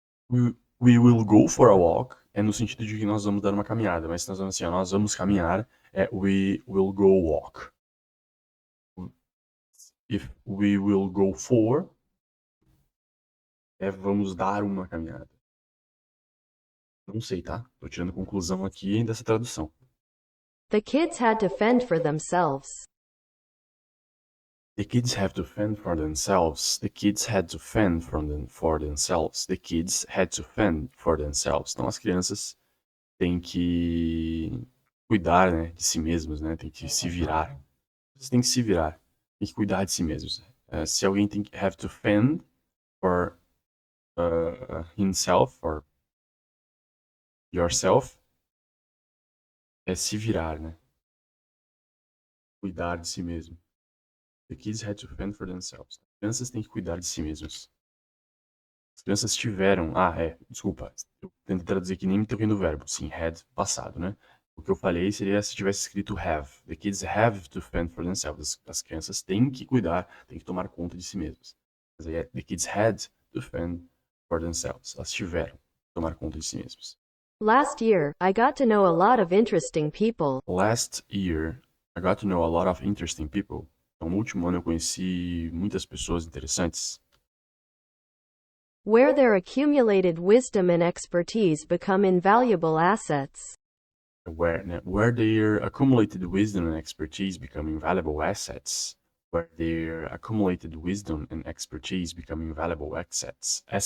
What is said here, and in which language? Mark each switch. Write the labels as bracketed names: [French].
[English] We will go for a walk [Portuguese] é no sentido de que nós vamos dar uma caminhada, mas se nós vamos assim, ó, nós vamos caminhar, é [English] we will go walk. If we will go for, [Portuguese] é vamos dar uma caminhada. Não sei, tá? Tô tirando conclusão aqui dessa tradução. [English] The kids had to fend for themselves. The kids have to fend for themselves. The kids had to fend for themselves. The kids had to fend for themselves. [Portuguese] Então as crianças têm que cuidar, né, de si mesmos, né? Tem que se virar. Você tem que se virar. Tem que cuidar de si mesmos. Se alguém tem que [English] have to fend for himself or yourself, [Portuguese] é se virar, né? Cuidar de si mesmo. [English] The kids had to fend for themselves. [Portuguese] As crianças têm que cuidar de si mesmos. As crianças tiveram... desculpa. Eu tento traduzir aqui, nem me toquei no verbo. Sim, had, passado, né? O que eu falei seria se tivesse escrito have. [English] The kids have to fend for themselves. [Portuguese] As crianças têm que cuidar, têm que tomar conta de si mesmas. Mas aí [English] the kids had to fend for themselves. [Portuguese] Elas tiveram que tomar conta de si mesmas. [English] Last year, I got to know a lot of interesting people. Last year, I got to know a lot of interesting people. [Portuguese] Então, no último ano eu conheci muitas pessoas interessantes. [English] Where their accumulated wisdom and expertise become invaluable assets. Where their accumulated wisdom and expertise become invaluable assets. Where their accumulated wisdom and expertise become invaluable assets.